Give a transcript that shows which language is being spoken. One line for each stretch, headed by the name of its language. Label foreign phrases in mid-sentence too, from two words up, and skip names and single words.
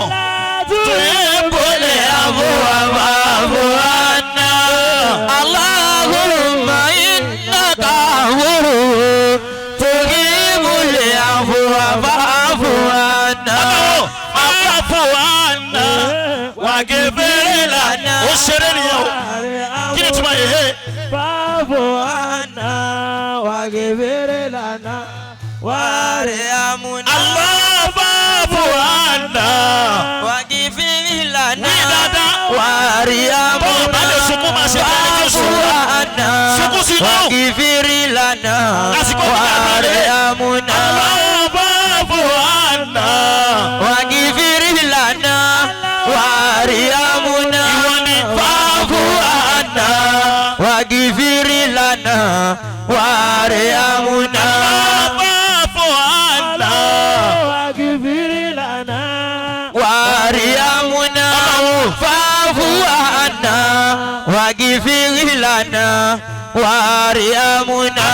Arabic: تحب العفو فاعف عنا. اللهم إنك عفو تحب العفو فاعف عنا. فاعف عنا واغفر لنا.
Yoruba: Ó ṣeré nìyẹn o kí ni túmọ̀ yìí.
Arabic: فاعف عنا واغفر لنا وارحمنا. الله فاعف عنا واغفر لنا
Yoruba: ní dáadáa.
Arabic: وارحمنا.
Yoruba: bọ́ọ̀ bá lè sunkún máa ṣe bẹ́ẹ̀ ní oṣù sunkún sí náà.
Arabic: واغفر لنا
Yoruba: àsìkò tí a bá lè.
Arabic: وارحمنا. الله فاعف عنا. واغفر لنا وارحمنا.
Yoruba: ìwọ ni
Arabic: فاعف عنا واغفر لنا وارحمنا. فاعف عنا. واغفر لنا وارحمنا. فاعف عنا واغفر لنا وارحمنا.